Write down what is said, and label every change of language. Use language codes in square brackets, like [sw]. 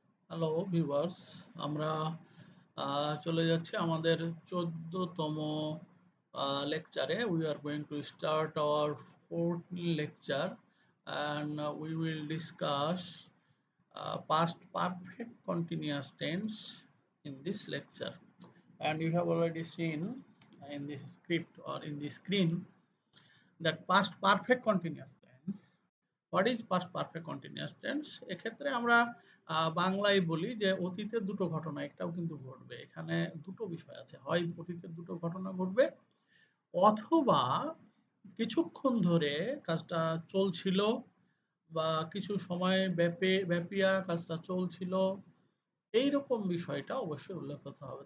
[bn] Hello viewers, আমরা চলে যাচ্ছি আমাদের 14তম লেকচারে। [en] We are going to start our fourth lecture and we will discuss past perfect continuous tense in this lecture. And you have already seen in this script or in the screen that past perfect continuous tense. What is past perfect continuous tense? [bn] এক্ষেত্রে আমরা বাংলায় বলি যে অতীতের দুটো ঘটনা, একটাও কিন্তু ঘটবে। এখানে দুটো বিষয় আছে, হয় অতীতের দুটো ঘটনা ঘটবে অথবা কিছুক্ষণ ধরে কাজটা চলছিল বা কিছু সময় ব্যাপিয়া কাজটা চলছিল, এইরকম বিষয়টা অবশ্যই উল্লেখ করতে হবে।